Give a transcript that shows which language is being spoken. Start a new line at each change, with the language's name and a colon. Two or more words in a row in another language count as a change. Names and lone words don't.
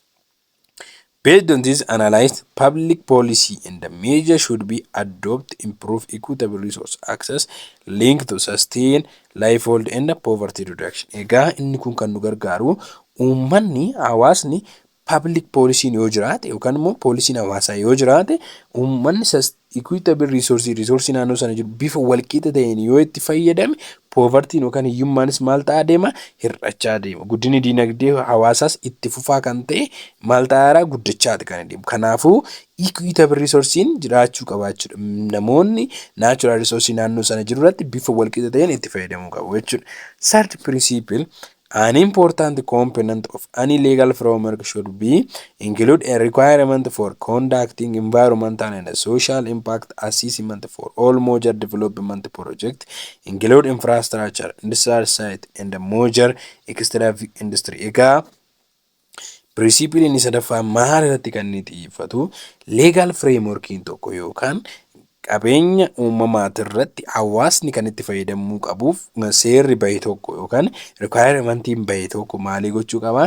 English: Based on this analyzed public policy and the measure should be adopted improve equitable resource access linked to sustain livehold and poverty reduction.
Oromo: Egaa inni kun kan nu gargaaru uummanni hawaasni
English: public policy
Oromo: yoo jiraate yookaan immoo poolisiin hawaasaa yoo jiraate uummanni
English: equitable resource
Oromo: naannoo sana jiru bifa walqixa ta'een yoo itti fayyadame poverty yookaan hiyyummaanis maal ta'aa deema? Hir'achaa deema. Guddinni diinagdee hawaasaas itti fufaa kan ta'e maal ta'aa guddachaati kan deemu. Kanaafuu
English: equitable resourcein
Oromo: jiraachuu qabaachuudha. Namoonni
English: natural resource
Oromo: naannoo sana jiru irratti bifa walqixa ta'een itti fayyadamuu qabu jechuudha.
English: Third principle, an important component of any legal framework should be include a requirement for conducting environmental and social impact assessment for all major development projects, include infrastructure, industrial site, and major extractive industry.
Oromo: Egaa principle inni sadaffaa maal irratti kan inni xiyyeeffatu?
English: Legal frameworkiin
Oromo: tokko yookaan qabeenya uumamaa irratti hawaasni kan itti fayyadamuu qabuuf seerri bahe tokko yookaan requiremeentiin bahe tokko maalii gochuu qaba?